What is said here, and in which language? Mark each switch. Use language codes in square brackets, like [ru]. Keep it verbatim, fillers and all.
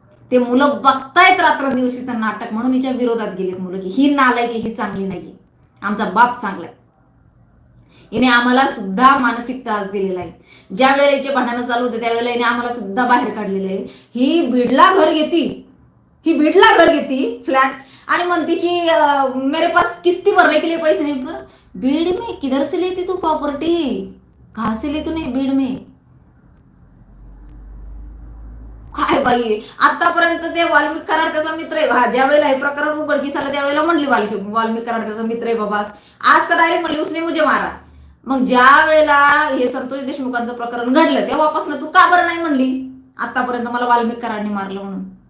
[mr] ते मुलं बघतायत रात्रंदिवशीचं नाटक म्हणून हिच्या विरोधात गेलेत मुलं, की ही नालायक आहे, ही चांगली नाही, आमचा बाप चांगला आहे. हिने आम्हाला सुद्धा मानसिक त्रास दिलेला आहे. ज्या वेळेला हिचे भांडणं चालू होते त्यावेळेला हिने आम्हाला सुद्धा बाहेर काढलेलं आहे. ही भिडला घर घेती, ही भिडला घर घेती फ्लॅट, आणि म्हणते की अं, [hi] मेरे पास किस्ती भरने के लिए पैसे नाही. पर भीड में किधर से लेती तू प्रॉपर्टी, कहा से ले तूने भीड में? [mr] काय बाई, आतापर्यंत ते वाल्मिक कराड त्याचा मित्र आहे. हा, ज्या वेळेला हे प्रकरण उघडकीस आलं त्यावेळेला म्हणली वाल्मिक वाल्मिक कराड त्याचा मित्र आहे बाबा. आज तर डायरेक्ट म्हणली [hi] उसने मुझे मारा. [mr] मग ज्या वेळेला हे संतोष देशमुखांचं प्रकरण घडलं तेव्हापासून तू का बरं नाही म्हणली आतापर्यंत मला वाल्मिक कराडने मारलं म्हणून?